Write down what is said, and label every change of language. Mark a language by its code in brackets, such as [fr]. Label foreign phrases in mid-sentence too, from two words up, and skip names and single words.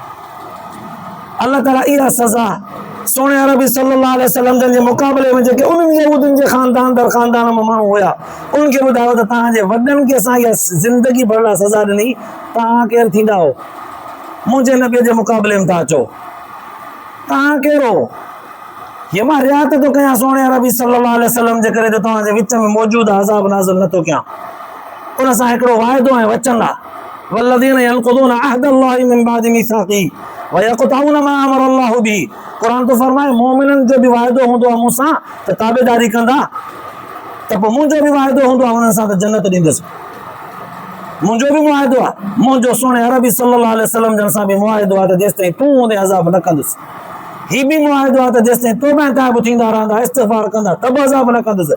[sd] अल्लाह ताला इहा सज़ा सोने अरबी [ar] صلى الله عليه وسلم [sd] जे मुक़ाबले में जेके उन्हनि यहूदियुनि जे ख़ानदान दर ख़ानदान में माण्हू हुया, उन्हनि खे ॿुधायो त तव्हांजे वॾनि खे असां इहा ज़िंदगी भर लाइ सज़ा ॾिनी, तव्हां केरु थींदा हो? मुंहिंजे नबीअ जे मुक़ाबले में था अचो, तव्हां केरु हो? हीअ मां रियात थो कयां सोने अरबी [ar] صلى الله عليه وسلم [sd] जे करे, जो तव्हांजे विच में मौजूदु अज़ाब नाज़िल नथो कयां। उन सां हिकिड़ो वाइदो ऐं वचन आहे, [ar] والذين ينقضون عهد الله من بعد ميثاقه ويقطعون ما أمر الله به. [sd] क़ुरान तो फरमाए मोमिननि जो बि वाइदो हूंदो आहे मूंसां त ताबेदारी कंदा, त पोइ मुंहिंजो बि वाइदो हूंदो आहे उन्हनि सां त जन्नत ॾींदुसि। मुंहिंजो बि मुआइदो आहे, मुंहिंजो सोने अरबी [ar] صلى الله عليه وسلم [sd] जन सां बि मुआइदो आहे त जेसिताईं तूं हूंदे अज़ाब न कंदुसि। ही बि मुआइदो आहे त जेसिताईं तौबा ऐं ताइब थींदा रहंदा, इस्तिग़फ़ार कंदा, तब अज़ाब न कंदुसि।